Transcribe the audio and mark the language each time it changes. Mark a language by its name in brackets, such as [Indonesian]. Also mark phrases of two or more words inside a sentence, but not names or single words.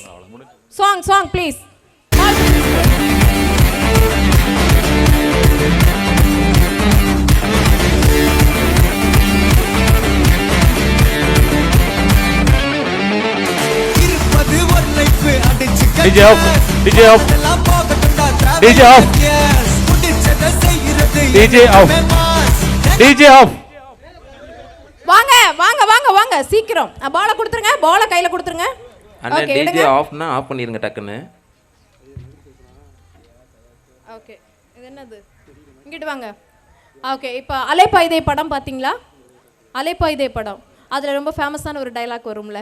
[English] song please. [Tamil] இருப்பது ஒரு லைஃப் அடிச்சு [English] DJ off. DJ off. [Tamil] எல்லாம் போகட்டும்டா [English] DJ off. [Tamil] முடிச்சத செய்யறது [English] DJ off. DJ off. [Tamil] வாங்க வாங்க வாங்க வாங்க சீக்கிரம் பால கொடுத்துருங்க. பால கையில கொடுத்துருங்க. அண்ணா ஓகே டிஜே எடுங்க. ஆஃப்னா ஆஃப் பண்ணிருங்க டக்குன்னு. ஓகே இது என்னது? இங்கிட்டு வாங்க. ஓகே இப்போ அலைப்பாயுதே படம் பாத்தீங்களா? அலைப்பாயுதே படம் அதுல ரொம்ப ஃபேமஸான ஒரு டயலாக் வரும்ல.